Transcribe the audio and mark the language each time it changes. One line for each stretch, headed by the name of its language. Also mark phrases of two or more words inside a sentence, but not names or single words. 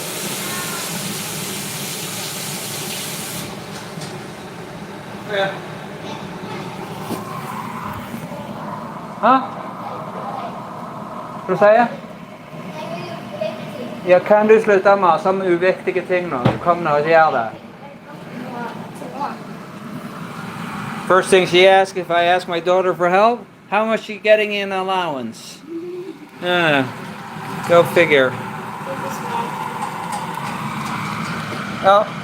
Norwegian: Ja. Hå? Hva sier jeg? Ja, kan du slutte med sånne uviktige ting nå? Du kommer og gjør det.
English: First thing she asked, if I ask my daughter for help, how much she getting in allowance? Go figure. Oh.